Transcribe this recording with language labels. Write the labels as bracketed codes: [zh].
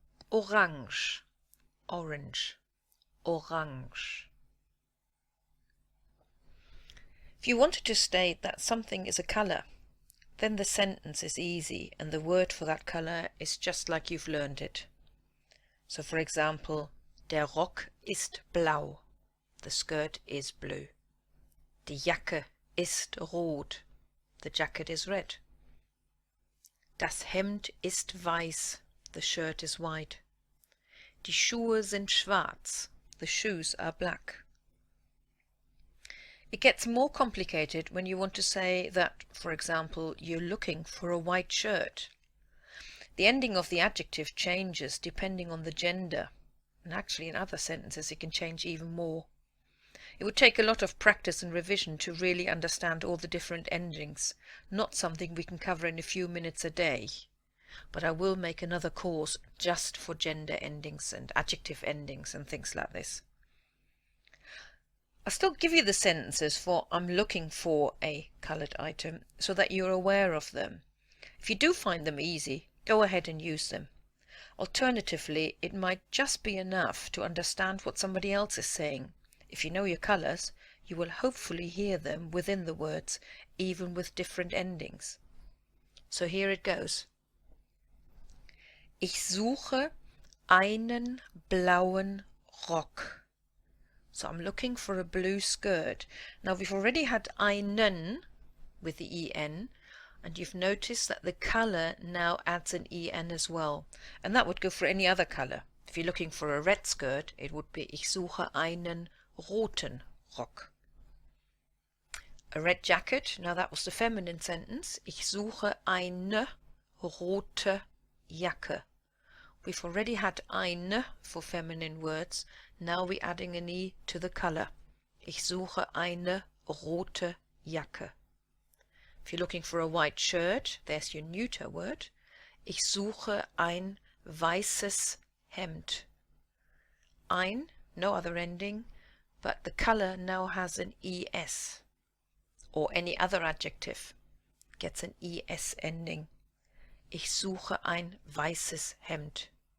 [en] Orange, orange, orange. If you wanted to state that something is a colour, then the sentence is easy and the word for that colour is just like you've learned it. So for example, [de] der Rock ist blau. [en] The skirt is blue. [de] Die Jacke ist rot. [en] The jacket is red. [de] Das Hemd ist weiß. [en] The shirt is white. [de] Die Schuhe sind schwarz. [en] The shoes are black. It gets more complicated when you want to say that, for example, you're looking for a white shirt. The ending of the adjective changes depending on the gender, and actually in other sentences it can change even more. It would take a lot of practice and revision to really understand all the different endings, not something we can cover in a few minutes a day. But I will make another course just for gender endings and adjective endings and things like this. I'll still give you the sentences for I'm looking for a coloured item so that you're aware of them. If you do find them easy, go ahead and use them. Alternatively, it might just be enough to understand what somebody else is saying. If you know your colours, you will hopefully hear them within the words, even with different endings. So here it goes. [de] Ich suche einen blauen Rock. [en] So I'm looking for a blue skirt. Now we've already had einen with the en, and you've noticed that the colour now adds an en as well. And that would go for any other colour. If you're looking for a red skirt, it would be [de] Ich suche einen roten Rock. [en] A red jacket, now that was the feminine sentence. [de] Ich suche eine rote Jacke. [en] We've already had eine for feminine words. Now we're adding an e to the colour. [de] Ich suche eine rote Jacke. [en] If you're looking for a white shirt, there's your neuter word. [de] Ich suche ein weißes Hemd. [en] Ein, no other ending, but the color now has an es. Or any other adjective gets an es ending. [de] Ich suche ein weißes Hemd.